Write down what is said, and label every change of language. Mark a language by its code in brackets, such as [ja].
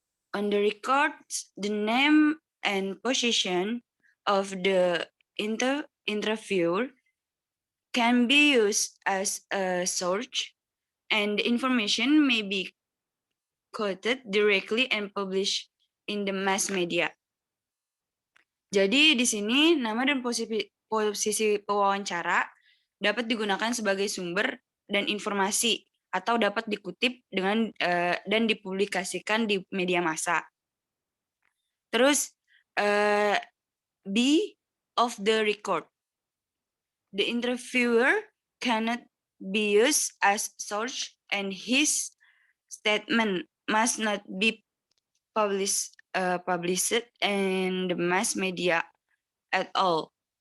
[en] On the records, the name and position of the interviewer can be used as a source, and the information may be quoted directly and published in the mass media. [id] Jadi di sini nama dan posisi pewawancara dapat digunakan sebagai sumber dan informasi atau dapat dikutip dengan dan dipublikasikan di media massa. Terus [en] be off the record. The interviewer cannot be used as source, and his statement must not be published in the mass media at all.